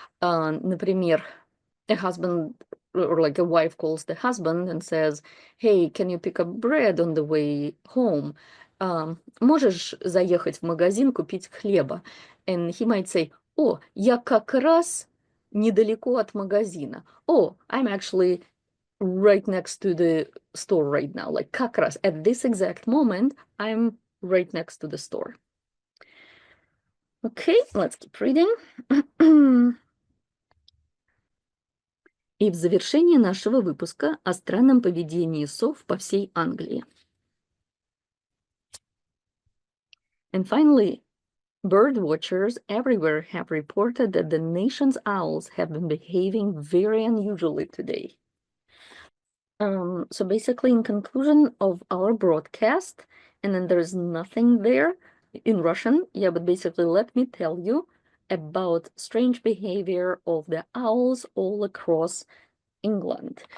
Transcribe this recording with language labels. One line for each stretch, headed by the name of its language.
English: Например, a husband or like a wife calls the husband and says, hey, can you pick up bread on the way home?
Russian: Можешь заехать в магазин купить хлеба?
English: And he might say,
Russian: о, я как раз недалеко от магазина.
English: Oh, I'm actually right next to the store right now. Like,
Russian: как раз,
English: at this exact moment, I'm right next to the store. Okay, let's keep reading.
Russian: И в завершение нашего выпуска о странном поведении сов по всей Англии.
English: And finally, bird watchers everywhere have reported that the nation's owls have been behaving very unusually today. So basically, in conclusion of our broadcast, and then there's nothing there in Russian, yeah, but basically, let me tell you about strange behavior of the owls all across England.